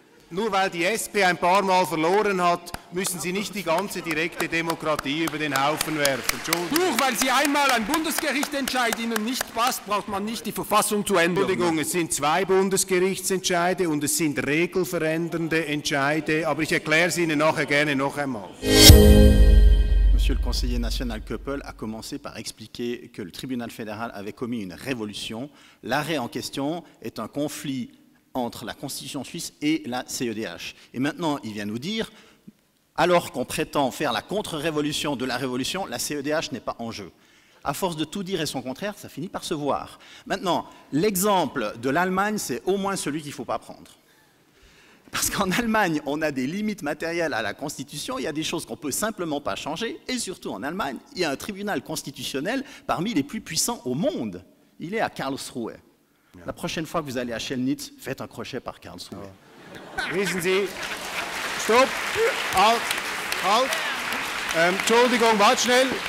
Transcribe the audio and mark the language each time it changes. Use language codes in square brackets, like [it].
[de] Nur weil die SP ein paar Mal verloren hat, müssen Sie nicht die ganze direkte Demokratie über den Haufen werfen. Nur weil Sie einmal ein Bundesgerichtsentscheid Ihnen nicht passt, braucht man nicht die Verfassung zu ändern. Entschuldigung, es sind 2 Bundesgerichtsentscheide und es sind regelverändernde Entscheide, aber ich erkläre es Ihnen nachher gerne noch einmal. [fr] Monsieur le conseiller national Köppel a commencé par expliquer que le tribunal fédéral avait commis une révolution. L'arrêt en question est un conflit entre la Constitution suisse et la CEDH. Et maintenant, il vient nous dire, alors qu'on prétend faire la contre-révolution de la révolution, la CEDH n'est pas en jeu. À force de tout dire et son contraire, ça finit par se voir. Maintenant, l'exemple de l'Allemagne, c'est au moins celui qu'il ne faut pas prendre. Parce qu'en Allemagne, on a des limites matérielles à la Constitution, il y a des choses qu'on ne peut simplement pas changer, et surtout en Allemagne, il y a un tribunal constitutionnel parmi les plus puissants au monde. Il est à Karlsruhe. La prochaine fois que vous allez à Chemnitz, faites un crochet par Karlsruhe. [de] Wissen Sie, stopp, halt, halt, Entschuldigung, warte schnell.